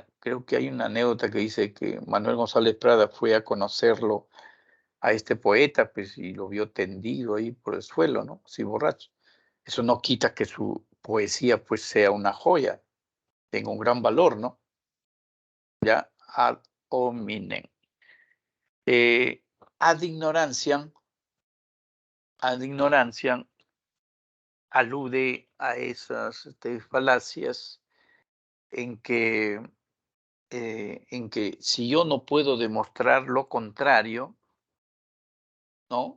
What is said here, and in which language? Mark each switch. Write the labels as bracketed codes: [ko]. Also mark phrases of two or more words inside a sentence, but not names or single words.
[es] Creo que hay una anécdota que dice que Manuel González Prada fue a conocerlo a este poeta, pues, y lo vio tendido ahí por el suelo, ¿no? Así borracho. Eso no quita que su poesía, pues, sea una joya, tenga un gran valor, ¿no? Ya, [la] ad hominem. [es] Eh, [la] ad ignorancia [es] alude a esas falacias en que si yo no puedo demostrar lo contrario, ¿no?